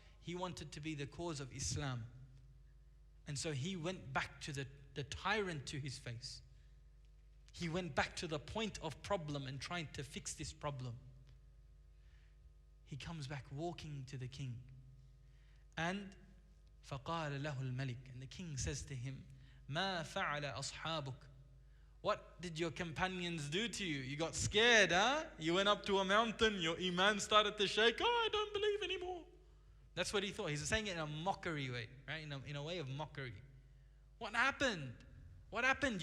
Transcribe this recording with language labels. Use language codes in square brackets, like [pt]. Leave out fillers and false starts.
[en] He wanted to be the cause of Islam. And so he went back to the tyrant to his face. He went back to the point of problem and trying to fix this problem. He comes back walking to the king. [ar] And فَقَالَ لَهُ الْمَلِكِ. [en] And the king says to him, [ar] مَا فَعَلَ أَصْحَابُكَ. [en] What did your companions do to you? You got scared, huh? You went up to a mountain, your iman started to shake. Oh, I don't believe anymore. That's what he thought. He's saying it in a mockery way, right? In a way of mockery. What happened? What happened?